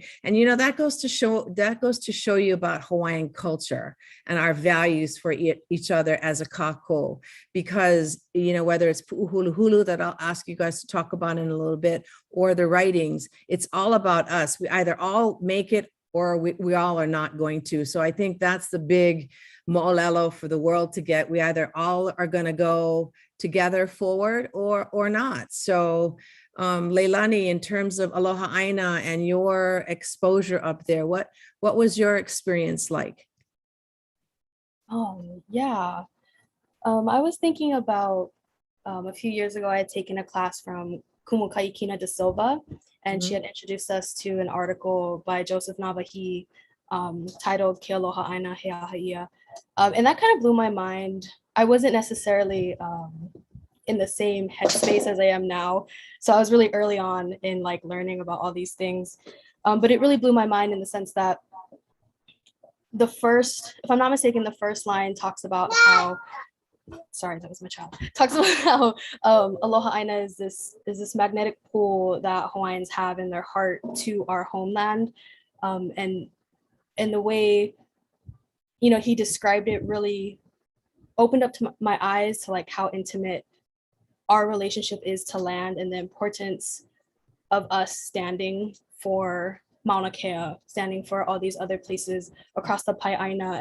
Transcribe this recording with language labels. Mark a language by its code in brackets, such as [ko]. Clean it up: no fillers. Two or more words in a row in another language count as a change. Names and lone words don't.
[en] And, you know, that goes to show you about Hawaiian culture and our values for each other as a kako, because, you know, whether it's Puʻuhuluhulu that I'll ask you guys to talk about in a little bit, or the writings, it's all about us. We either all make it or we all are not going to. So I think that's the big mo'olelo for the world to get. We either all are going to go together forward or not. So Leilani, in terms of [haw] Aloha ʻāina [en] and your exposure up there, what was your experience like? Yeah. I was thinking about a few years ago, I had taken a class from Kumu Kaikina de Silva, and she had introduced us to an article by Joseph Navahi titled Ke Aloha ʻāina He Ahaia. And that kind of blew my mind. I wasn't necessarily in the same headspace as I am now. So I was really early on in like learning about all these things. But it really blew my mind in the sense that the first, if I'm not mistaken, the first line talks about how, sorry, that was my child, talks about how [haw] Aloha ʻāina [en] is this magnetic pull that Hawaiians have in their heart to our homeland. And the way, you know, he described it really opened up to my eyes to like how intimate our relationship is to land, and the importance of us standing for Mauna Kea, standing for all these other places across the Pai'aina.